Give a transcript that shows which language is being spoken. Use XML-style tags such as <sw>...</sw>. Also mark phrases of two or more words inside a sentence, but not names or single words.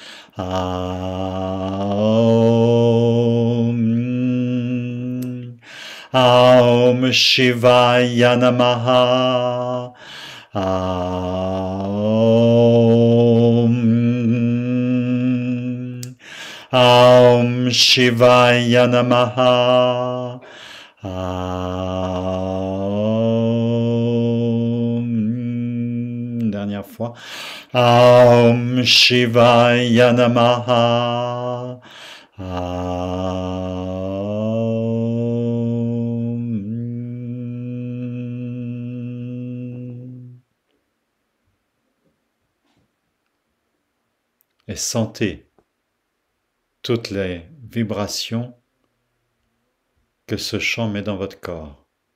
<sa>ॐ शिवाय नमः. ॐ शिवाय नमः.</sa> <fr>Dernière fois.</fr> <sa>ॐ शिवाय नमः.</sa> <fr>Et sentez toutes les vibrations que ce chant met dans votre corps.</fr>